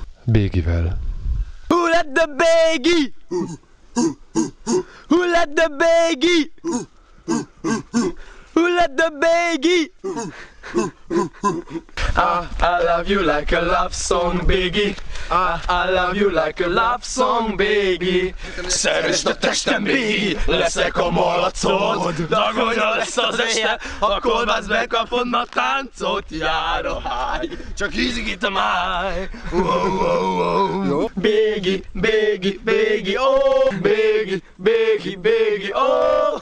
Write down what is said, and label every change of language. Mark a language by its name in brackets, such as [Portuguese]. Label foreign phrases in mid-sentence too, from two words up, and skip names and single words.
[Hungarian] Bégivel. [English] Who let the Bégi? Who let the Bégi? Who let the Bégi? I love you like a love song, Bégi. I love you like a love song, Bégi. [Hungarian] Szeresd a testem, Bégi, leszek a malacod. Dagolja lesz az este, a kolbász bekapod, a táncot jár a háj. Csak hízigít a máj. Bégi, Bégi, Bégi, oh, Bégi, Bégi, Bégi, oh.